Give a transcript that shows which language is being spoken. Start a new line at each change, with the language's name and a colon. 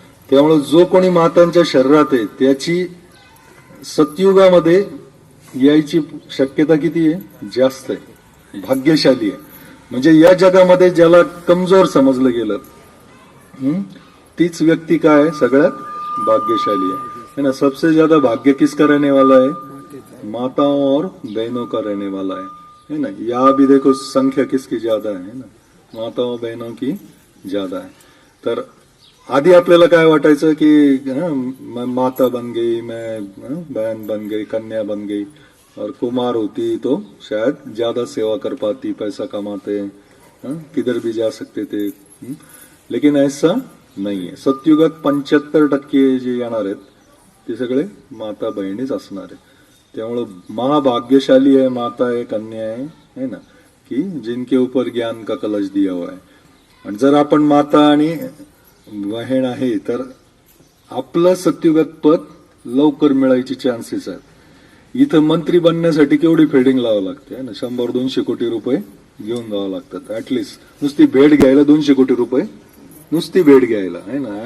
Marathi: त्यामुळे जो कोणी मातांच्या शरीरात आहे त्याची सतयुगामध्ये यायची शक्यता किती आहे? जास्त आहे, भाग्यशाली आहे. म्हणजे या जगामध्ये ज्याला कमजोर समजलं गेलं तीच व्यक्ती काय आहे? सगळ्यात भाग्यशाली
Hindi: है ना. सबसे ज्यादा भाग्य किसका रहने वाला है? माताओं और बहनों का रहने वाला है ना. यहाँ भी देखो संख्या किसकी ज्यादा है ना, माताओं बहनों की ज्यादा है.
Marathi: तर आधी आपल्याला काय वाटायचं की
Hindi: मैं माता बन गई, मैं बहन बन गई, कन्या बन गई, और कुमार होती तो शायद ज्यादा सेवा कर पाती, पैसा कमाते, किधर भी जा सकते थे. लेकिन ऐसा
Marathi: नाही आहे. सतयुगात 75% जे येणार आहेत ते सगळे माता बहिणीच असणार आहे. त्यामुळं महाभाग्यशाली
Hindi: है माता है, कन्या है ना, की जिनके ऊपर ज्ञान का कलश दिया हुआ है.
Marathi: आणि जर आपण माता आणि बहीण आहे तर आपलं सतयुगात पद लवकर मिळायची चान्सेस आहेत. इथं मंत्री बनण्यासाठी केवढी फेडिंग लावावं लागते ना, 100-200 कोटी रुपये घेऊन जावं लागतात. ऍटलिस्ट नुसती भेट घ्यायला 200 कोटी रुपये, नुसती भेट घ्यायला आहे ना.